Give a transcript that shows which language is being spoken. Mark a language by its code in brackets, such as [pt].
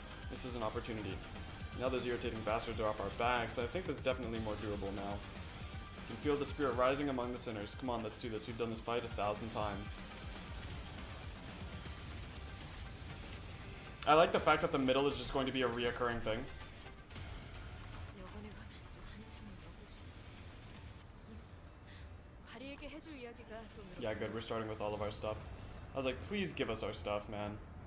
[en] This is an opportunity. Now those irritating bastards are off our backs. I think this is definitely more doable now. You can feel the spirit rising among the sinners. Come on, let's do this. We've done this fight 1,000 times. I like the fact that the middle is just going to be a reoccurring thing. [ko] 여관에 가면 또 한참을 먹으시. 다리에게 해줄 이야기가 또 늘었군요. [en] Yeah, good. We're starting with all of our stuff. I was like, please give us our stuff, man.